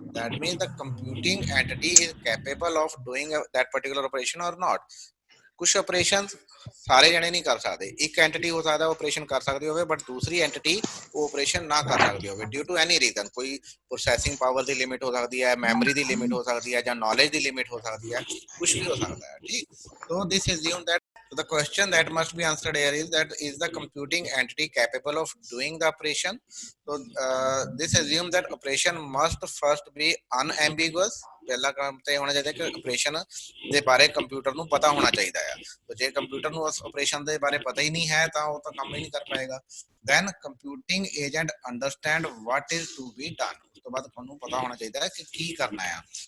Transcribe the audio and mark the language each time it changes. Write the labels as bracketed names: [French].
[English] That means the computing entity is capable of doing that particular operation or not. [Punjabi] ਕੁਛ operation ਸਾਰੇ ਜਣੇ ਨਹੀਂ ਕਰ ਸਕਦੇ, ਇੱਕ ਐਂਟੀਟੀ ਹੋ ਸਕਦਾ ਆਪਰੇਸ਼ਨ ਕਰ ਸਕਦੀ ਹੋਵੇ ਬਟ ਦੂਸਰੀ ਐਂਟੀਟੀ ਉਹ ਆਪਰੇਸ਼ਨ ਨਾ ਕਰ ਸਕਦੀ ਹੋਵੇ [English] Due to any reason. [Punjabi] ਕੋਈ ਪ੍ਰੋਸੈਸਿੰਗ ਪਾਵਰ ਦੀ ਲਿਮਿਟ ਹੋ ਸਕਦੀ ਹੈ, ਮੈਮਰੀ ਦੀ ਲਿਮਿਟ ਹੋ ਸਕਦੀ ਹੈ, ਜਾਂ ਨੌਲੇਜ ਦੀ ਲਿਮਿਟ ਹੋ ਸਕਦੀ ਹੈ, ਕੁਛ ਵੀ ਹੋ ਸਕਦਾ ਹੈ। ਠੀਕ। [English] So this assume that the question that must be answered here is that is the computing entity capable of doing the operation? So this assume that operation must first be unambiguous. [Punjabi] ਪਹਿਲਾ ਕੰਮ ਤੇ ਹੋਣਾ ਚਾਹੀਦਾ ਕਿ ਆਪਰੇਸ਼ਨ ਦੇ ਬਾਰੇ ਕੰਪਿਊਟਰ ਨੂੰ ਪਤਾ ਹੋਣਾ ਚਾਹੀਦਾ ਹੈ। ਤੇ ਜੇ ਕੰਪਿਊਟਰ ਨੂੰ ਉਸ ਆਪਰੇਸ਼ਨ ਦੇ ਬਾਰੇ ਪਤਾ ਹੀ ਨਹੀਂ ਹੈ ਤਾਂ ਉਹ ਤਾਂ ਕੰਮ ਹੀ ਨਹੀਂ ਕਰ ਪਾਏਗਾ। [English] Then computing agent understand what is to be done. [Punjabi] ਉਸ ਤੋਂ ਬਾਅਦ ਤੁਹਾਨੂੰ ਪਤਾ ਹੋਣਾ ਚਾਹੀਦਾ ਹੈ ਕਿ ਕੀ ਕਰਨਾ ਹੈ।